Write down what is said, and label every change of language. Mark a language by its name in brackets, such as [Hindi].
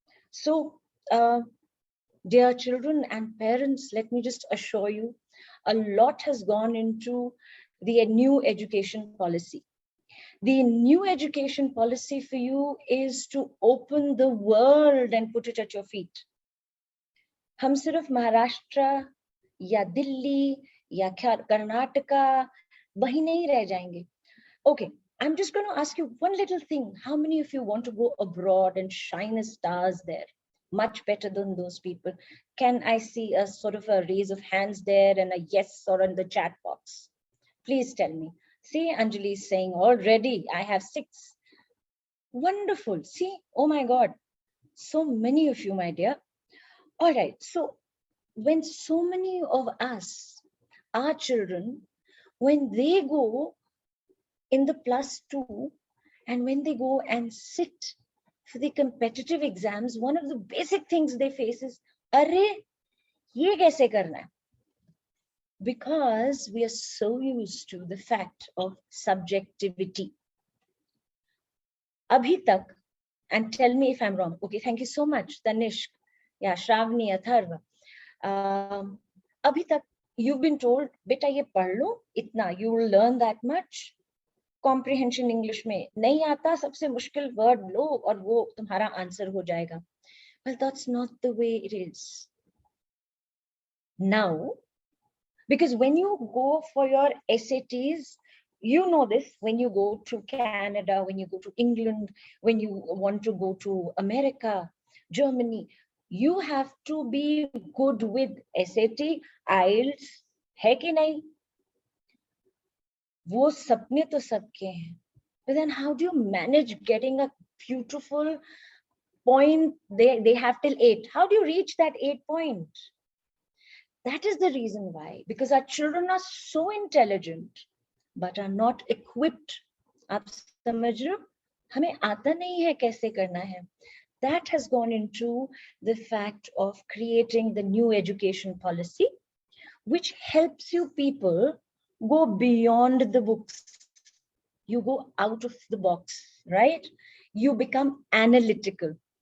[English] So, dear children and parents, let me just assure you, a lot has gone into the new education policy. The new education policy for you is to open the world and put it at your feet. [Hindi] हम सिर्फ महाराष्ट्र या दिल्ली या कर्नाटका वही नहीं रह जाएंगे. [English] Okay, I'm just going to ask you one little thing. How many of you want to go abroad and shine as stars there? Much better than those people. Can I see a sort of a raise of hands there and a yes or in the chat box? Please tell me. See, Anjali is saying already, I have 6. Wonderful. See, oh my God, so many of you, my dear. All right, so when so many of us, our children, when they go in the +2 and when they go and sit for the competitive exams, one of the basic things they face is, [Hindi] Arre, ye kaise karna hai? [English] Because we are so used to the fact of subjectivity. [Hindi] Abhi tak, [English] and tell me if I'm wrong. Okay, thank you so much, Tanishq. Yeah, Shravani, Atharva. [Hindi] Abhi tak, [English] you've been told, [Hindi] beta ye padh lo, itna, [English] you will learn that much. [Hindi] Comprehension English में नहीं आता, सबसे मुश्किल word लो और वो तुम्हारा answer हो जाएगा. [English] Well, that's not the way it is. Now, because when you go for your SATs, you know this, when you go to Canada, when you go to England, when you want to go to America, Germany, you have to be good with SAT, IELTS, [Hindi] है कि नहीं? वो सपने तो सबके हैं. [English] But then how do you manage getting a beautiful point? They have till 8. How do you reach that 8 point? That is the reason why, because our children are so intelligent, but are not equipped. [Hindi] आप समझ रहे हो? हमें आता नहीं है कैसे करना है. [English] That has gone into the fact of creating the new education policy, which helps you people go beyond the books. You go out of the box, right? You become analytical.